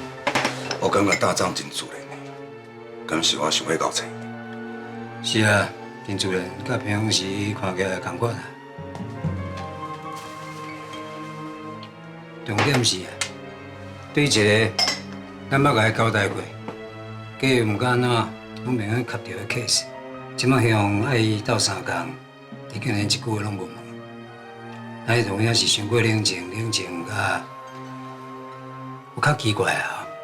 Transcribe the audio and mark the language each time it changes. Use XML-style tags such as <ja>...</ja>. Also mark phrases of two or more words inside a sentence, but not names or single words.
<nan>我感觉大壮真自然的，敢是我想要搞错？是啊，真自然，甲平常时看起来同款啊。重点是啊，对一个咱捌甲伊交代过，计又毋敢安怎，拢袂晓卡着的 case， 即摆希望爱伊斗3工，伊竟然一句话拢无问，那同样是伤过冷静甲有较奇怪啊。</nan>